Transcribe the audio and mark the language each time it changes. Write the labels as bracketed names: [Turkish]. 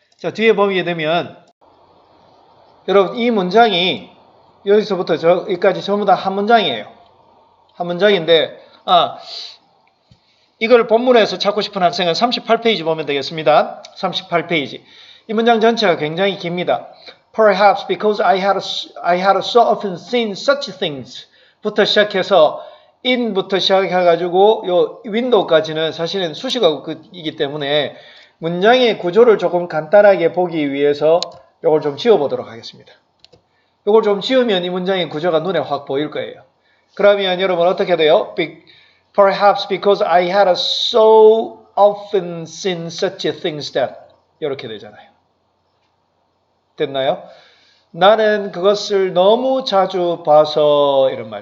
[Korean] 자, 뒤에 보게 되면 여러분 이 문장이 여기서부터 여기까지 전부 다 한 문장이에요. 한 문장인데 이걸 본문에서 찾고 싶은 학생은 38페이지 보면 되겠습니다. 38페이지. 이 문장 전체가 굉장히 깁니다. [English] Perhaps because I had so often seen such things [Korean] 부터 시작해서 in부터 시작해가지고 요 window까지는 사실은 수식어이기 때문에 문장의 구조를 조금 간단하게 보기 위해서 요걸 좀 지워보도록 하겠습니다. 요걸 좀 지우면 이 문장의 구조가 눈에 확 보일 거예요. 그러면 여러분 어떻게 돼요? [English] Perhaps because I had so often seen such things that [Korean] 이렇게 되잖아요. 됐나요? 나는 그것을 너무 자주 봐서 이런 말.